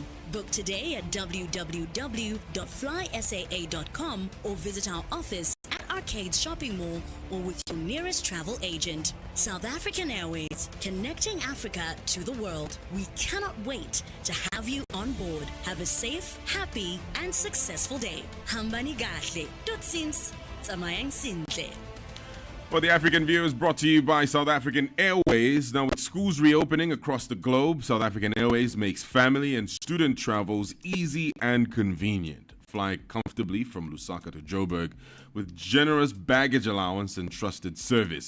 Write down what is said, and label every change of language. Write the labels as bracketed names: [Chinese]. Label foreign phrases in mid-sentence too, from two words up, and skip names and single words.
[English] Book today at www.flysaa.com or visit our office at Arcade Shopping Mall or with your nearest travel agent. South African Airways, connecting Africa to the world. We cannot wait to have you on board. Have a safe, happy, and successful day. [Zulu] Hambani Gahle. Totsiens. [Tswana] tsamayang sentle. [English] Well, the African View is brought to you by South African Airways. Now, with schools reopening across the globe, South African Airways makes family and student travels easy and convenient. Fly comfortably from Lusaka to Joburg with generous baggage allowance and trusted service.